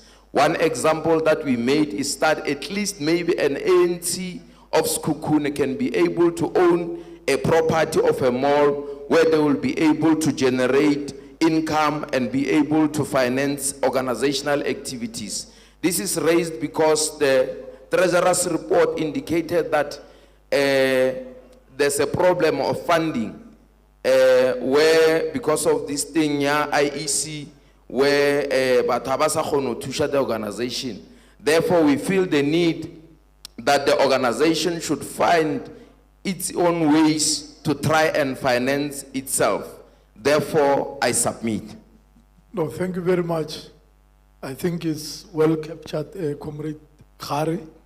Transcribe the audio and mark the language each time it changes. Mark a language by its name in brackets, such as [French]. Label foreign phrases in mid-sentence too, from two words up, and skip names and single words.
[English] One example that we made is that at least maybe an ANC of Sekhukhune can be able to own a property of a mall where they will be able to generate income and be able to finance organizational activities. This is raised because the Treasurer's report indicated that there's a problem of funding where, because of this thing, IEC where [Southern Sotho] batho ha ba sa kgona ho thusha [English] the organization. Therefore, we feel the need that the organization should find its own ways to try and finance itself. Therefore, I submit. No, thank you very much. I think it's well captured, Comrade Khari.